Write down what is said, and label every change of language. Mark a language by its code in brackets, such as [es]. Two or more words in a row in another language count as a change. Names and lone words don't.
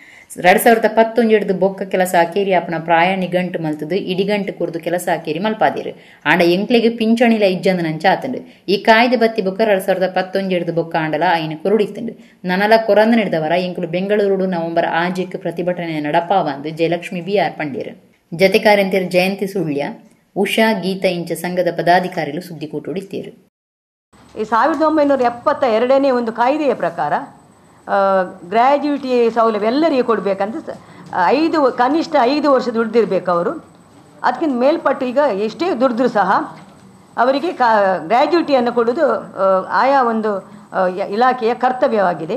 [tcy] 2019 ಬೊಕ್ಕ ಕೆಲಸ ಅಕೇರಿ ಆಪನ ಪ್ರಾಯ ನಿಗಂಟು ಮಲ್ತದು ಇಡಿಗಂಟು ಕುರ್ದು ಕೆಲಸ ಅಕೇರಿ ಮಲ್ಪಾದಿರು ಆಂಡ ಎಂಕ್ಲೆಗೆ ಪಿಂಚಣಿಲ ಇಜ್ಜಂದ ನಂಚ ಆತಂಡು ಈ ಕಾಯ್ದೆ ಬತ್ತಿ ಬೊಕ್ಕ 2019 ಬೊಕ್ಕ ಆಂಡಲ ಐನ ಕೊರುಡಿತ್ತಂಡು ನನಲ ಕೊರಂದ ನಡೆದವರ ಎಂಕುಲು ಬೆಂಗಳೂರು ನವೆಂಬರ್ 6 ಪ್ರತಿಭಟನೆ ನಡಪಾವಂದು ಜಯಲಕ್ಷ್ಮಿ BR ಪಂಡೇರು. ಜತೆ ಕಾರ್ಯಂತಿಯರು ಜಯಂತಿ ಸುಳ್ಯ, ಉಷಾ, ಗೀತಾ ಇಂಚ ಸಂಘದ ಪದಾಧಿಕಾರಿಗಳು ಸುದ್ದಿಕೂಟುಡಿತ್ತೇರು. [kn] ಈ 1972 ಒಂದು ಕಾಯ್ದೆಯ ಪ್ರಕಾರ ಗ್ರ್ಯಾಜ್ಯುಟಿ ಸೌಲಭ್ಯ ಎಲ್ಲರಿಗೆ ಕೊಡಬೇಕಂತ ಕನಿಷ್ಠ 5 ವರ್ಷ ದುಡ್ದಿರಬೇಕು ಅವರು. ಅದಕ್ಕಿಂತ ಮೇಲ್ಪಟ್ಟು ಈಗ ಎಷ್ಟೇ ದುಡಿದ್ರೂ ಸಹ ಅವರಿಗೆ ಗ್ರ್ಯಾಜ್ಯುಟಿಯನ್ನು ಕೊಡೋದು ಆಯಾ ಒಂದು ಇಲಾಖೆಯ ಕರ್ತವ್ಯವಾಗಿದೆ.